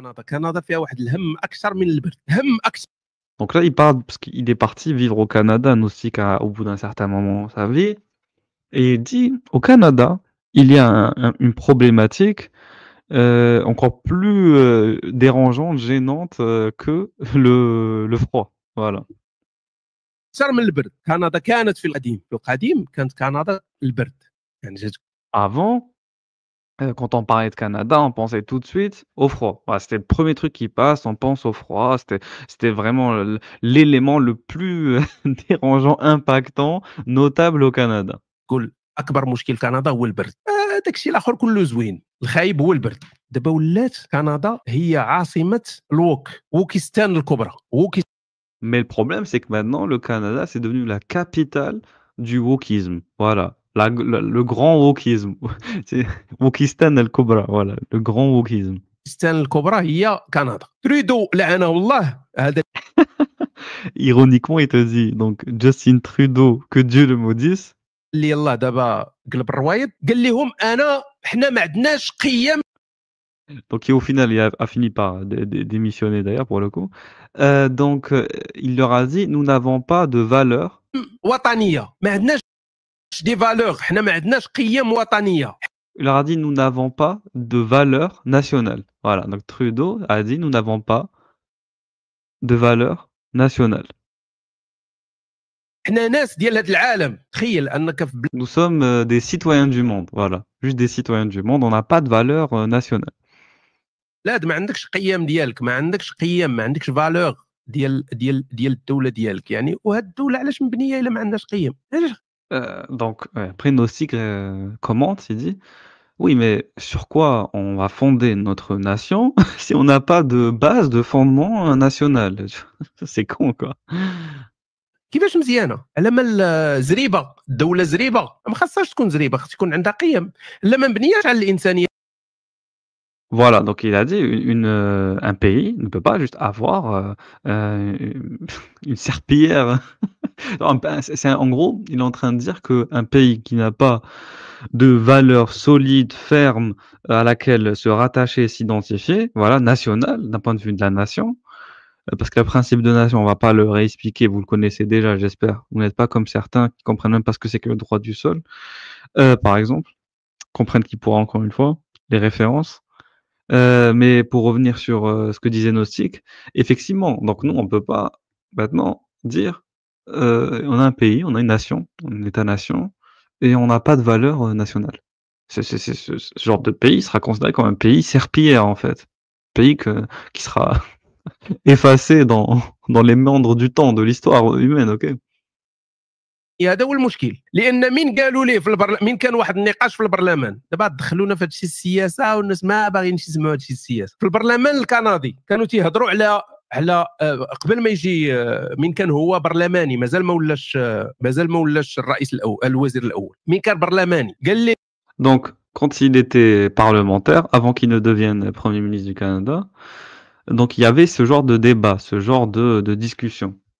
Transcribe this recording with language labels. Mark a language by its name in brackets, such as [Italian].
[Arabic] كندا فيها واحد الهم اكثر من البرد هم اكثر. [French] Donc là, il parle parce qu'il est parti vivre au Canada, Nausicaa, au bout d'un certain moment de sa vie, et il dit au Canada, il y a une problématique encore plus dérangeante, gênante que le froid. Voilà. [Arabic] اكثر من البرد. كندا كانت في القديم كانت كندا البرد يعني [French] Avant, Quand on parlait de Canada, on pensait tout de suite au froid. Voilà, c'était le premier truc qui passe, on pense au froid. C'était vraiment l'élément le plus dérangeant, impactant, notable au Canada. [Arabic] تقول اكبر مشكل كندا هو البرد. داك الشيء الاخر كله زوين، الخايب هو البرد. دابا ولات كندا هي عاصمه ووكيستان الكبرى. [French] Mais le problème, c'est que maintenant, le Canada, c'est devenu la capitale du wokisme. Voilà. Le grand wokisme. C'est Wokistan al-Kubra. Voilà. Le grand wokisme. [Arabic] وكيستان الكبرى هي كندا. تريدو لعنه الله هذا [French] Ironiquement, il te dit, donc, Justin Trudeau, que Dieu le maudisse. [Arabic] اللي يلاه دابا قلب الروايط قال لهم انا حنا ما عندناش قيم. [French] Donc, qui au final, a fini par démissionner d'ailleurs, pour le coup. Donc, il leur a dit, nous n'avons pas de valeur. [Arabic] وطنيه ما عندناش [French] دي فالور، [Arabic] حنا ما عندناش قيم وطنيه. [French] Il leur a dit, nous n'avons pas de valeur nationale. Voilà. Donc, Trudeau a dit, nous n'avons pas de valeur nationale. [Arabic] حنا ناس ديال هذا العالم. تخيل انك في [French] Nous sommes des citoyens du monde. Voilà. Juste des citoyens du monde. On n'a pas de valeur nationale. [Arabic] بلاد ما عندكش قيم ديالك، ما عندكش قيم، ما عندكش فالور ديال الدوله ديالك يعني. وهاد الدوله علاش مبنيه الا ما عندهاش قيم؟ علاش؟ [French] Donc, après Nosik commente, il dit, oui, mais sur quoi on va fonder notre nation si on n'a pas de base, de fondement national? C'est con, quoi. [Arabic] كيفاش مزيانه؟ على ما زريبه، الدوله زريبه ما خاصهاش تكون زريبه، خاص تكون عندها قيم. لا ما مبنياش على الانسانيه. [French] Voilà, donc il a dit un pays ne peut pas juste avoir une serpillière. En gros, il est en train de dire qu'un pays qui n'a pas de valeur solide, ferme, à laquelle se rattacher, s'identifier, voilà, nationale, d'un point de vue de la nation, parce que le principe de nation, on va pas le réexpliquer, vous le connaissez déjà, j'espère. Vous n'êtes pas comme certains qui comprennent même pas ce que c'est que le droit du sol, par exemple, comprennent qui pourra encore une fois, les références. Mais pour revenir sur ce que disait Gnostic, effectivement, donc nous, on peut pas maintenant dire on a un pays, on a une nation, un État-nation, et on n'a pas de valeur nationale. Ce genre de pays sera considéré comme un pays serpillière, en fait. Pays qui sera effacé dans les méandres du temps, de l'histoire humaine, ok? [Arabic] هذا هو المشكل، لان من قالوا ليه من كان واحد النقاش في البرلمان. دابا دخلونا في هادشي السياسه والناس ما باغيينش يسمعوا هادشي السياسه. في البرلمان الكندي كانوا تيهضروا على قبل ما يجي من كان هو برلماني، مازال ما ولاش الرئيس الاول الوزير الاول، من كان برلماني قال لي. [French] Donc, quand il était parlementaire, avant qu'il ne devienne Premier ministre du Canada, donc il y avait ce genre de débat, ce genre de discussion.